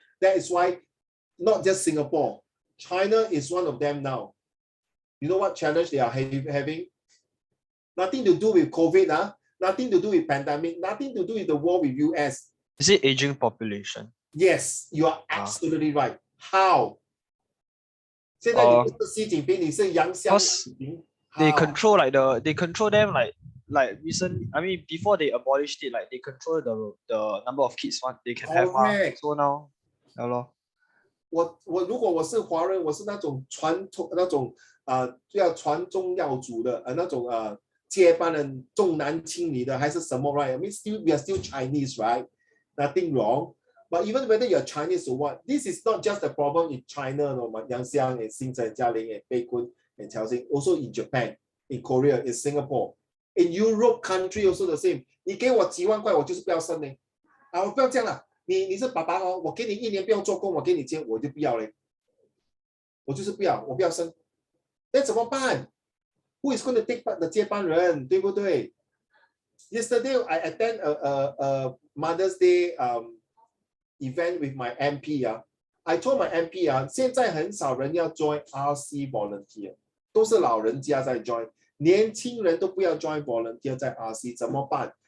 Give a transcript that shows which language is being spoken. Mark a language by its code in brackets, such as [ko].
[en] That is why, not just Singapore, China is one of them now. You know what challenge they are having? Nothing to do with COVID, nothing to do with pandemic, nothing to do with the war with US. Is it aging population? Yes, you are absolutely right. How? [zh] 现在你不是习近平，你是杨香。 [en] They control they control them like recent. I mean, before they abolished it, like they control the number of kids they can have. So now, [zh] 如果我是华人，我是那种传统那种要传宗耀祖的那种接班人重男轻女的还是什么 right? [en] I mean, we are still Chinese, right? Nothing wrong. But even whether you're Chinese or what, this is not just a problem in China, no, Yang Xiang and Xing Chen, Jialing and Bei Kun and Qiao Xing, also in Japan, in Korea, in Singapore, in Europe country also the same. [zh] 你给我几万块，我就是不要生呢。我不要这样了。你是爸爸哦，我给你1年不用做工，我给你钱，我就不要嘞。我就是不要，我不要生。那怎么办 ？ [en] Who is going to take [zh] 的接班人，对不对 ？ [en] Yesterday I attend a Mother's Day event with my MP I told my MP [zh] 现在很少人要 join RC volunteer， 都是老人家在 join， 年轻人都不要 join volunteer 在 RC， 怎么办？